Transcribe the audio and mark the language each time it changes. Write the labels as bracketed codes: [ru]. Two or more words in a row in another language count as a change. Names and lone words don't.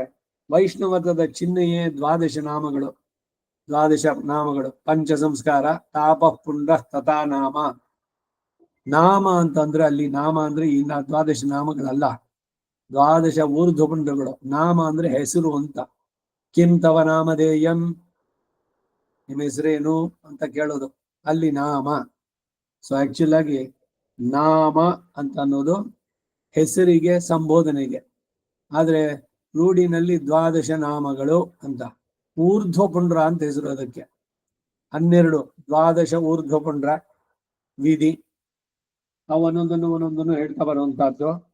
[kn] ವೈಷ್ಣವತದ ಚಿಹ್ನೆಯೇ ದ್ವಾದಶ ನಾಮಗಳು. [sa] ಪಂಚ ಸಂಸ್ಕಾರ ತಾಪ ಪುಂಡ ತಥಾ ನಾಮ. [kn] ನಾಮ ಅಂತಂದ್ರೆ ಅಲ್ಲಿ ನಾಮ ಅಂದ್ರೆ ಈ ದ್ವಾದಶ ನಾಮಗಳಲ್ಲ, ದ್ವಾದಶ ಊರ್ಧ್ವಪುಂಡಗಳು. ನಾಮ ಅಂದ್ರೆ ಹೆಸರು ಅಂತ. [sa] ಕಿಂ ತವ ನಾಮಧೇಯಂ, [kn] ನಿಮ್ಮ ಹೆಸರೇನು ಅಂತ ಕೇಳೋದು, ಅಲ್ಲಿ ನಾಮ. [en] so actual [kn] ಆಗಿ ನಾಮ ಅಂತ ಅನ್ನೋದು ಹೆಸರಿಗೆ ಸಂಬೋಧನೆಗೆ, ಆದ್ರೆ ರೂಢಿನಲ್ಲಿ ದ್ವಾದಶ ನಾಮಗಳು ಅಂತ, ಊರ್ಧ್ವ ಪುಂಡ್ರ ಅಂತ ಹೆಸರು ಅದಕ್ಕೆ. 12 ದ್ವಾದಶ ಊರ್ಧ್ವ ಪುಂಡ್ರ ವಿಧಿ, ಒಂದೊಂದನ್ನು ಹೇಳ್ತಾ ಬರುವಂತಹದ್ದು.